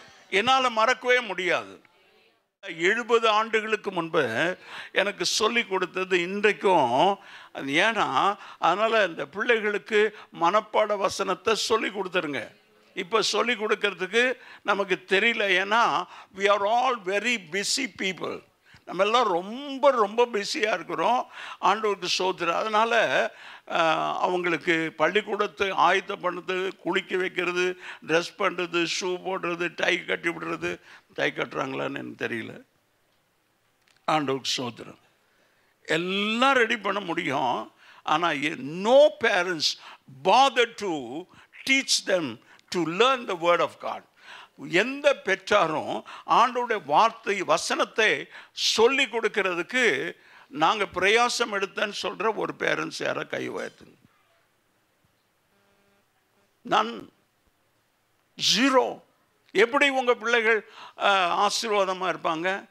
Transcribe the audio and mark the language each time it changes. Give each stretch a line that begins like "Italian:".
Tamil: என்னால் மறக்கவே முடியாது. 70 ஆண்டுகளுக்கு முன்பு எனக்கு சொல்லி கொடுத்தது இன்றைக்கும். ஏன்னா அதனால் இந்த பிள்ளைகளுக்கு மனப்பாட வசனத்தை சொல்லி கொடுத்துருங்க. இப்போ சொல்லி கொடுக்கறதுக்கு நமக்கு தெரியல. ஏன்னா
English: we are all very busy people.
Tamil: நம்ம எல்லாம் ரொம்ப ரொம்ப பிஸியாக இருக்கிறோம். ஆண்டவருக்கு ஸ்தோத்திரம். அதனால் அவங்களுக்கு பள்ளிக்கூடத்தை ஆயத்தம் பண்ணுறது, குளிக்க வைக்கிறது, ட்ரெஸ் பண்ணுறது, ஷூ போடுறது, டை கட்டி விடுறது. டை கட்டுறாங்களான்னு எனக்கு தெரியல. ஆண்டவருக்கு ஸ்தோத்திரம். எல்லாம் ரெடி பண்ண முடியும்.
English: ஆனால் no parents bother to teach them to learn the word of God.
Tamil: எந்த பெற்றாரும் ஆண்டவருடைய வார்த்தை வசனத்தை சொல்லி கொடுக்கிறதுக்கு நாங்கள் பிரயாசம் எடுத்தேன்னு சொல்கிற ஒரு பேரண்ட்ஸ் யாரை கை உயர்த்துங்க.
English: None, zero.
Tamil: எப்படி உங்கள் பிள்ளைகள் ஆசீர்வாதமாக இருப்பாங்க?